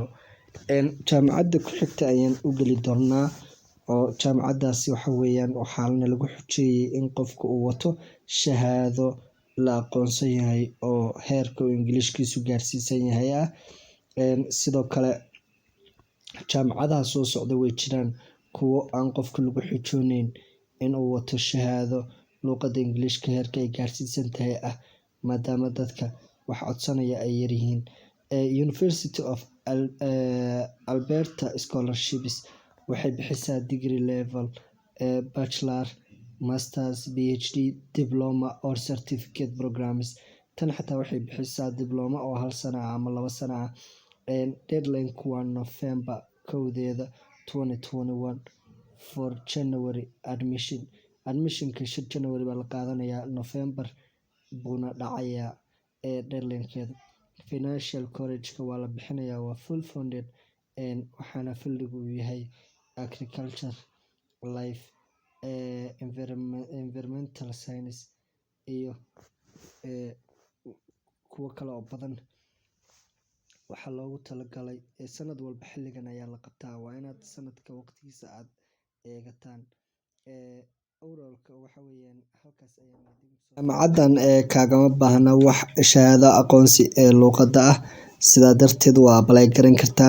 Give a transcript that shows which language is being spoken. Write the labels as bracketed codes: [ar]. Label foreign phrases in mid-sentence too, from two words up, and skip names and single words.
[so] Jaamacadda ku xigta ayaan u geli doonaa oo jaamacaddaasi waxa weeyaan waxaana lagu xujeeyay in qofku uu wato shahaado la aqoonsan yahay oo heerka uu Englishkiisu gaarsiisan yahay ah. Sidoo kale jaamacadaha soo socda way jiraan kuwo aan qofka lagu xujooneyn in uu wato shahaado luqadda Englishka heerka ay gaarsiisan tahay ah maadaama dadka wax codsanaya ay yaryihiin. [en] University of Alberta scholarships [so] waxay bixisaa [en] degree level bachelor, masters, PhD, diploma or certificate programs. [so] Tan xataa waxay bixisaa diploma oo 1 sano ah ama 2 sano ah. Deadline-ku waa November 1 2021 [en] for January admission. [so] Admission-ka 5 January baa la qaadanayaa, November buuna dhacayaa deadline-keeda. [en] Financial coverage-ka [so] waa la bixinayaa waa [en] full funded [so] waxaana fieldigu uu yahay [en] agriculture, life, environmental science [so] iyo kuwo kale oo badan. Waxaa loogu talagalay sanad walba xilligan ayaa la qabtaa. Waa inaad sanadka waqtigiisa aad eegataan. Overall-ka waxa weeyaan halkaas ayaan jaamacaddan kaagama baahna wax shahaado aqoonsi ee luqadda ah sidaa darteed waa apply garan kartaan.